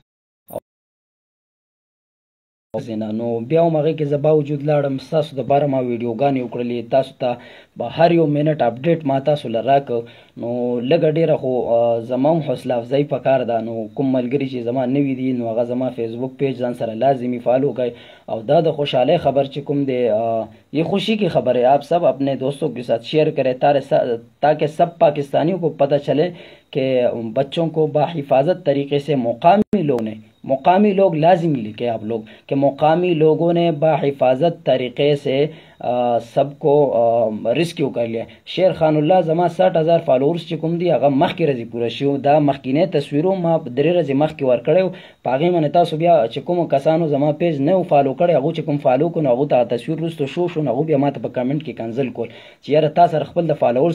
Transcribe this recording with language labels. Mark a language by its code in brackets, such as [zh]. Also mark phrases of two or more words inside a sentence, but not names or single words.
[ps] نو بیا هم هغې کې زه باوجود لاړم, ستاسو دپاره ما ویډیوګانې وکړلې, تاسو ته به هر یو منټ اپډیټ ما تاسو له راکړ. نو لږه ډېره خو زما هم حوصله افزایي پکار ده. نو کوم ملګري چې زما نوي دي نو هغه زما فیسبوک پیج ځان سره لازمي فالو کړئ. او دا د خوشحالی خبر چې کوم دی [ur] یہ خوشی کی خبر ہے, آپ سب اپنے دوستوں کے ساتھ شیئر کریں تاکہ سب پاکستانیوں کو پتہ چلے کہ بچوں کو بحفاظت طریقے سے مقامی لوگ لازمی لکھے آپ لوگ کہ مقامی لوگوں نے بحفاظت طریقے سے سب کو ریسکیو کر لیا. [ps] شیر خان الله زما 60,000 فالوورز چې کوم دی هغه مخکې ورځې پوره شو. دا مخکینه تصویرو ما 3 ورځې مخکې ورکړیو. په هغې باندې تاسو بیا چې کومو کسانو زما پیج نه و فالو کړی هغو چې کوم فالو کړو نو هغو ته تصویر وروسته شو نو هغو بیا ما ته په کمنټ کې کنزل کول چې یاره تا سره خپل د فالوورز.